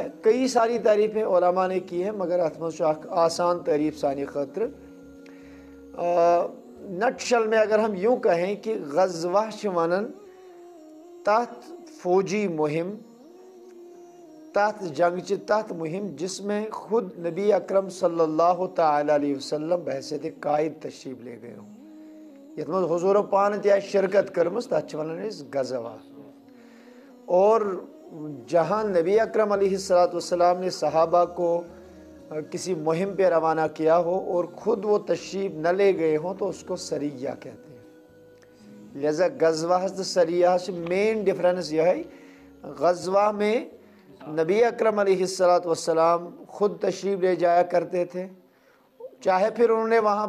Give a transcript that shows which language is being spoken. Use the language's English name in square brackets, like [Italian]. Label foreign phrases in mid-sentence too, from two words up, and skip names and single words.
[Urdu] کئی ساری تعریفیں علماء نے کی ہیں، مگر آسان تعریف ثانی خاطر نٹشل میں اگر ہم یوں کہیں کہ غزوہ شمانن تحت فوجی مہم، تحت جنگ تحت مہم جس میں خود نبی اکرم [Arabic] صلی اللہ تعالی علیہ وسلم [Urdu] بحیثیت قائد تشریف لے گئے ہوں، [Kashmiri] یت مز حضور پان تہ شرکت کرمز، تتھ ونان اس غزوہ۔ [Urdu] اور جہاں نبی اکرم [Arabic] علیہ السلام [Urdu] نے صحابہ کو کسی مہم پہ روانہ کیا ہو اور خود وہ تشریف نہ لے گئے ہوں تو اس کو سریہ کہتے ہیں۔ لہذا غزوہ سریہ سے [English] main difference [Urdu] یہ ہے، غزوہ میں نبی اکرم [Arabic] علیہ السلام [Urdu] خود تشریف لے جایا کرتے تھے، چاہے پھر انہوں نے وہاں